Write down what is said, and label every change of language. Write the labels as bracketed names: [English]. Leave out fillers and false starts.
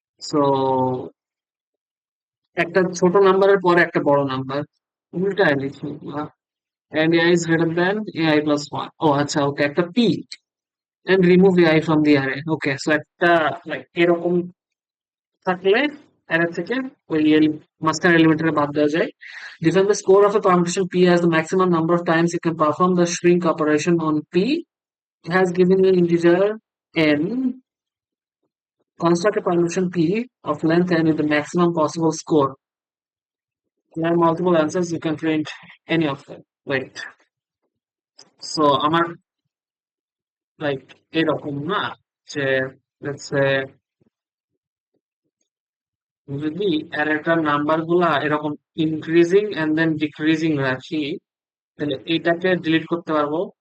[Bangla] So একটা ছোট নাম্বারের পরে একটা বড় নাম্বার উল্টায় লিখি [English] and ai is greater than ai plus 1. [Bangla] ও আচ্ছা, ওকে, একটা [English] p and remove ai from the array. Okay, so [Bangla] একটা like এরকম থাকলে array থেকে ওই মাঝখানে এলিমেন্টটা বাদ দেওয়া যায়. [English] Define the score of a permutation p as the maximum number of times you can perform the shrink operation on p. It has given you an integer n. Construct a permutation p of length n with the maximum possible score. There are multiple answers. You can print any of them. Wait. So [Bangla] আমার like এরকম না যে [English] let's say [Bangla] যদি অ্যারেটার number গুলা এরকম [English] increasing and then decreasing [Bangla] রাখি তাহলে এটাকে ডিলিট করতে পারবো।